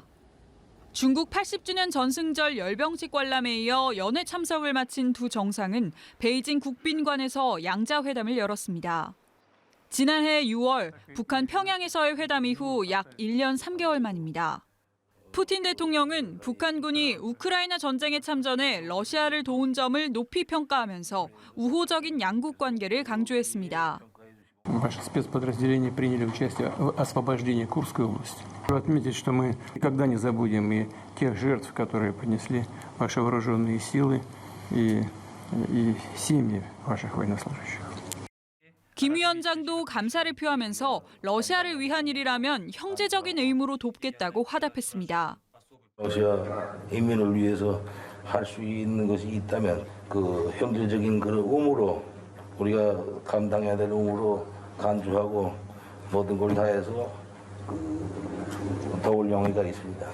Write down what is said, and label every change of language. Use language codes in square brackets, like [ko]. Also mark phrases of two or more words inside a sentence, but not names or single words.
[ko] 중국 80주년 전승절 열병식 관람에 이어 연회 참석을 마친 두 정상은 베이징 국빈관에서 양자회담을 열었습니다. 지난해 6월 북한 평양에서의 회담 이후 약 1년 3개월 만입니다. 푸틴 대통령은 북한군이 우크라이나 전쟁에 참전해 러시아를 도운 점을 높이 평가하면서 우호적인 양국 관계를 강조했습니다. [ru] Ваши спецподразделения приняли участие в освобождении Курской области. Отметить, что мы никогда не забудем и тех жертв, которые понесли ваши вооруженные силы и семьи ваших военнослужащих. [ko] 김 위원장도 감사를 표하면서 러시아를 위한 일이라면 형제적인 의무로 돕겠다고 화답했습니다. 러시아 인민을 위해서 할 수 있는 것이 있다면 그 형제적인 그런 의무로 우리가 감당해야 될 의무로 간주하고 모든 걸 다해서 도울 용의가 있습니다.